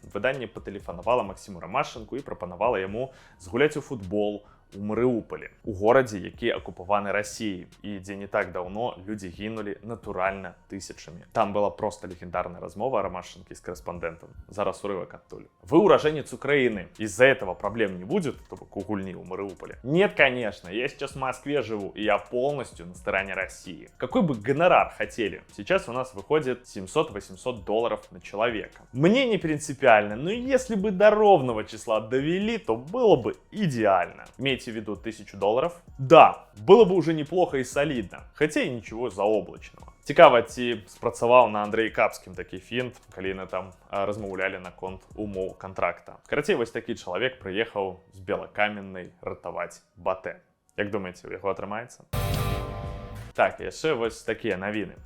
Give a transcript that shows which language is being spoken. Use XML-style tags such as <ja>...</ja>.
<be>Выданне патэлефанавала Максіму Рамашчанку і прапанавала яму згуляць у футбол у Марыуполі, у горадзе, які акупаваны Расіяй і дзе не так даўно людзі гінулі натуральна тысячамі. Там была проста легендарная размова Рамашчанкі з корэспандэнтам. Зараз урывак адтуль.</be> <ru>Вы уроженец Украины. Из-за этого проблем не будет, чтобы у гульни у Мариуполя? Нет, конечно. Я сейчас в Москве живу, и я полностью на стороне России. Какой бы гонорар хотели? Сейчас у нас выходит 700-800 долларов на человека. Мне не принципиально, но если бы до ровного числа довели, то было бы идеально. Имейте в виду 1000 долларов. Да, было бы уже неплохо и солидно, хотя и ничего заоблачного.</ru> <be>Цікава, ці спрацаваў на Андрэі Капскім такі фінт, калі яны там размаўлялі наконт умоў кантракта. Карацей, вось такі чалавек прыехаў з Белакаменнай ратаваць Батэ. Як думаеце, у яго атрымаецца? Так, яшчэ вось такія навіны.</be>